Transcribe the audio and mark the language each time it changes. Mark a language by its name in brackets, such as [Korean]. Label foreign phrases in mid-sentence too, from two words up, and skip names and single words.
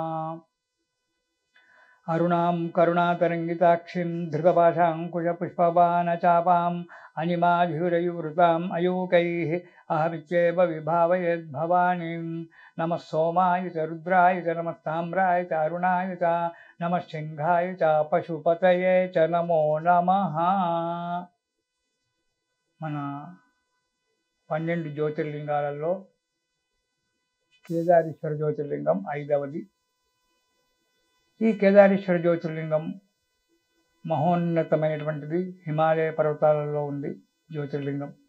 [Sanskrit] अरुणां करुणातरङ्गिताक्षीं धृतपाशाङ्कुशपुष्पबाणचापाम् अनिमाधियुरयुवृताम् अयूकैः अहमित्येव विभावयेद्भवानीं। नमः सोमाय च रुद्राय च नमस्ताम्राय च अरुणाय च नमः सिंहाय च पशुपतये च नमो नमः। [Telugu] మన 12 జ్యోతిర్లింగాలలో కేదారేశ్వర జ్యోతిర్లింగం ఐదవది. ఈ కేదారేశ్వర జ్యోతిర్లింగం మహోన్నతమైనటువంటిది, హిమాలయ పర్వతాలలో ఉంది జ్యోతిర్లింగం.